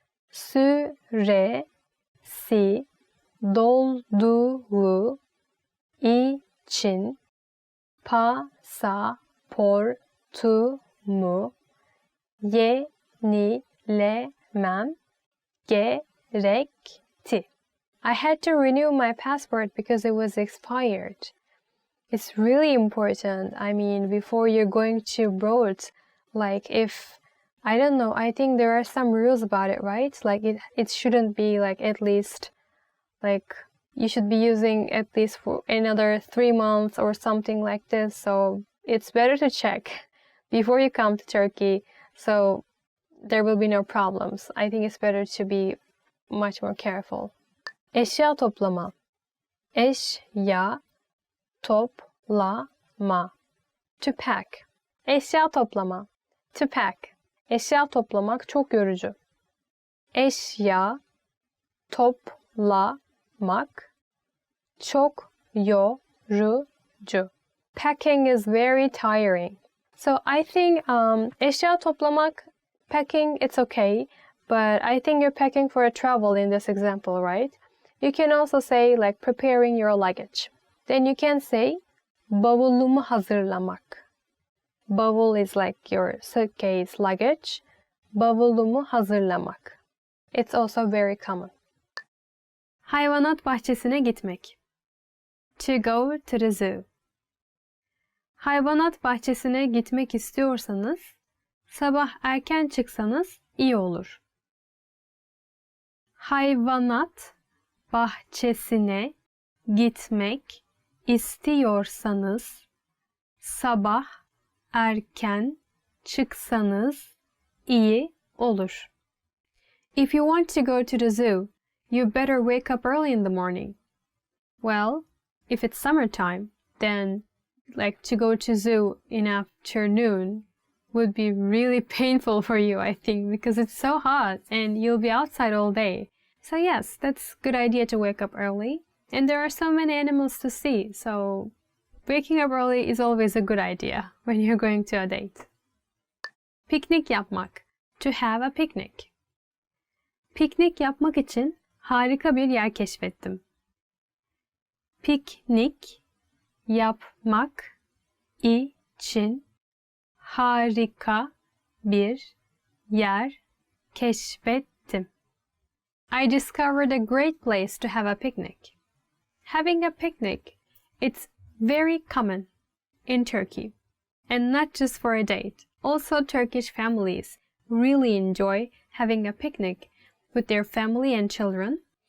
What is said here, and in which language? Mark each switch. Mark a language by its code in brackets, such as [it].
[tr] Süresi dolduğu için pasaportumu yenilemem gerekti. [en] I had to renew my passport because it was expired. It's really important. I mean, before you're going to abroad, like if, I don't know, I think there are some rules about it, right? Like it shouldn't be like at least, like you should be using at least for another 3 months or something like this. So it's better to check before you come to Turkey, so there will be no problems. I think it's better to be much more careful. [tr] Eşya toplama. Eşya toplama. [en] To pack. [tr] Eşya toplama. [en] To pack. [tr] Eşya toplamak çok yorucu. Eşya toplamak çok yorucu. [en] Packing is very tiring. So I think [tr] eşya toplamak, [en] packing, it's okay. But I think you're packing for a travel in this example, right? You can also say like preparing your luggage. Then you can say [tr] bavulumu hazırlamak. [en] Bavul is like your suitcase luggage. [tr] Bavulumu hazırlamak. [en] It's also very common. [tr] Hayvanat bahçesine gitmek. [en] To go to the zoo. [tr] Hayvanat bahçesine gitmek istiyorsanız sabah erken çıksanız iyi olur. Hayvanat bahçesine gitmek istiyorsanız sabah erken çıksanız iyi olur. [en] If you want to go to the zoo, you better wake up early in the morning. Well, if it's summertime, then like to go to zoo in afternoon would be really painful for you, I think, because it's so hot and you'll be outside all day. So yes, that's a good idea to wake up early. And there are so many animals to see, so waking up early is always a good idea when you're going to a date. [tr] Piknik yapmak. [en] To have a picnic. [tr] Piknik yapmak için harika bir yer keşfettim. Piknik yapmak için harika bir yer Keşfettim. [en] I discovered a great place to have a picnic. Having a picnic, it's very common in Turkey, and not just for a date. Also, Turkish families really enjoy having a picnic with their family and children.